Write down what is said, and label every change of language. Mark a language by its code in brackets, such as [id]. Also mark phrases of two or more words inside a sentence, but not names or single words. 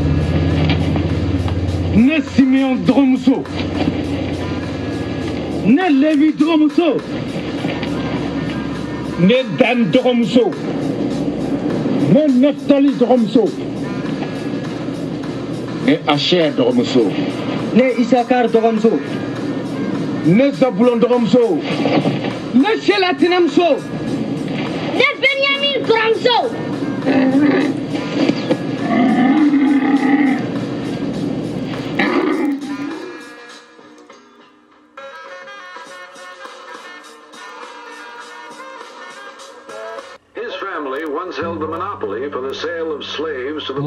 [bm] ne Simeon dɔgɔmuso ne Levi dɔgɔmuso ne Dan dɔgɔmuso ne Neftali dɔgɔmuso ne Asher dɔgɔmuso ne Isakar dɔgɔmuso ne Zabulon dɔgɔmuso ne Shela tɛnɛmuso ne Benyamin kɔrɔmuso [en] His family once held the monopoly for the sale of slaves to the